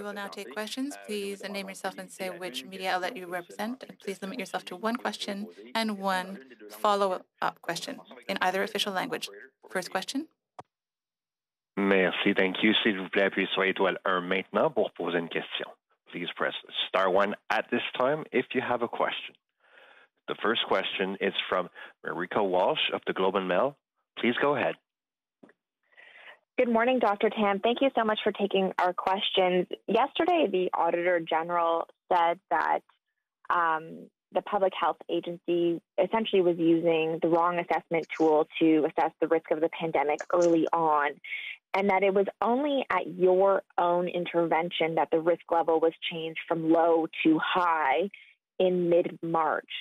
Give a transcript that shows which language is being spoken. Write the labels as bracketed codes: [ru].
[en] We will now take questions. Please name yourself and say which media outlet you represent. And please limit yourself to one question and one follow-up question in either official language. First question. [fr] Merci, [en] thank you. [fr] S'il vous plaît, appuyez sur étoile 1 maintenant pour poser une question. [en] Please press star 1 at this time if you have a question. The first question is from Marika Walsh of the Globe and Mail. Please go ahead. Good morning, Dr. Tam. Thank you so much for taking our questions. Yesterday, the Auditor General said that the Public Health Agency essentially was using the wrong assessment tool to assess the risk of the pandemic early on, and that it was only at your own intervention that the risk level was changed from low to high in mid-March.